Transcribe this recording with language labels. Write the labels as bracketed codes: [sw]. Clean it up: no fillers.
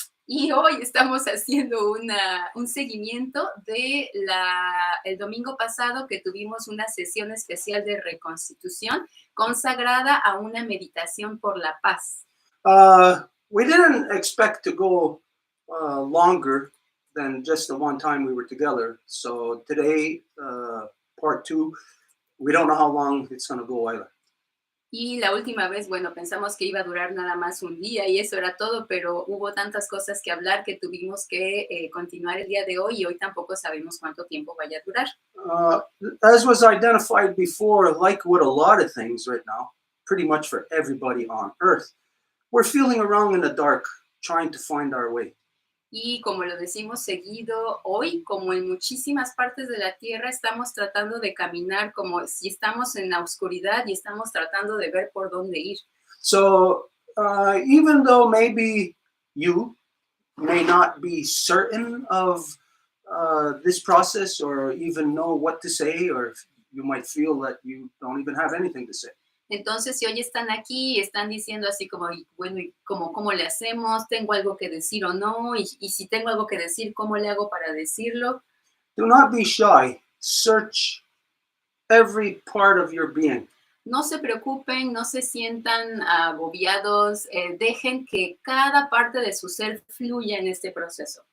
[es] Y hoy estamos haciendo un seguimiento de el domingo pasado que tuvimos una sesión especial de Reconstitución consagrada a una meditación por la paz. [en] We didn't expect to go longer than just the one time we were together. So today, part 2, we don't know how long it's going to go either. [es] Y la última vez, bueno, pensamos que iba a durar nada más un día y eso era todo, pero hubo tantas cosas que hablar que tuvimos que continuar el día de hoy y hoy tampoco sabemos cuánto tiempo vaya a durar. [en] As was identified before, like with a lot of things right now, pretty much for everybody on Earth, we're feeling around in the dark, trying to find our way. [es] Y como lo decimos seguido, hoy, como en muchísimas partes de la Tierra, estamos tratando de caminar como si estamos en la oscuridad y estamos tratando de ver por dónde ir. [en] So, even though maybe you may not be certain of this process or even know what to say, or you might feel that you don't even have anything to say. [es] Entonces, si hoy están aquí, están diciendo así como, bueno, ¿cómo le hacemos? ¿Tengo algo que decir o no? Y si tengo algo que decir, ¿cómo le hago para decirlo? [en] Do not be shy. Search every part of your being. [es] No se preocupen, no se sientan agobiados, dejen que cada parte de su ser fluya en este proceso.